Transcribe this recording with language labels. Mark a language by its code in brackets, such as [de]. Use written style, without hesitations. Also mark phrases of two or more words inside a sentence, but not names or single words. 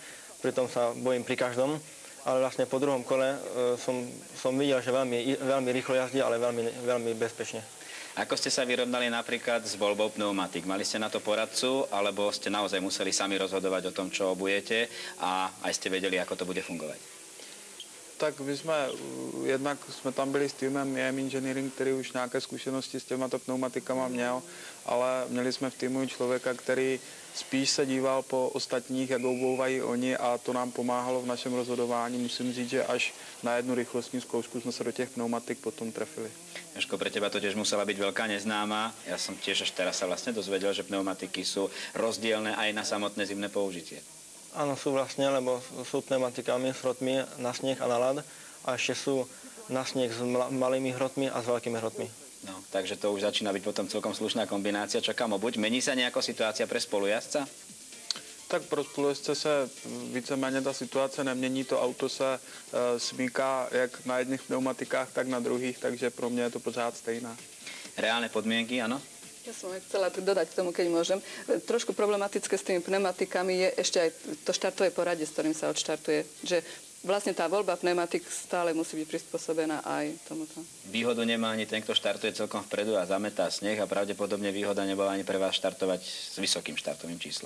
[sk] Pritom sa bojím pri každom. Ale vlastne po druhom kole som videl, že veľmi rýchlo jazdí, ale veľmi bezpečne. Ako ste sa vyrovnali napríklad s voľbou pneumatik? Mali ste na to poradcu, alebo ste naozaj museli sami rozhodovať o tom, čo obujete a aj ste vedeli, ako to bude fungovať? [cs] Tak my jednak jsme tam byli s týmem EM Engineering, který už nějaké zkušenosti s těmato pneumatikama měl, ale měli jsme v týmu člověka, který spíš se díval po ostatních, jak obouvají oni a to nám pomáhalo v našem rozhodování. Musím říct, že až na jednu rychlostní zkoušku jsme se do těch pneumatik potom trefili. [sk] Jožko, pre teba to tiež musela byť veľká neznáma. Ja som tiež až teraz sa vlastne dozvedel, že pneumatiky sú rozdielne aj na samotné zimné použitie. Áno, sú vlastne, lebo sú pneumatikami s hrotmi na sneh a na ľad a ešte sú na sneh s malými hrotmi a s veľkými hrotmi. No, takže to už začína byť potom celkom slušná kombinácia. Čakám obuď. Mení sa nejako situácia pre spolujazdca? [cs] Tak pro spolujezdce se víceméně ta situace nemění, to auto se smíká jak na jedných pneumatikách, tak na druhých, takže pro mě je to pořád stejná. [sk] Reálne podmienky, áno? Ja som chcela dodať k tomu, keď môžem. Trošku problematické s tými pneumatikami je ešte aj to štartové poradie, s ktorým sa odštartuje. Že vlastne tá voľba pneumatik stále musí byť prispôsobená aj tomuto. Výhodu nemá ani ten, kto štartuje celkom vpredu a zametá sneh a pravdepodobne výhoda nebola ani pre vás štartovať s vysokým štartovým číslom.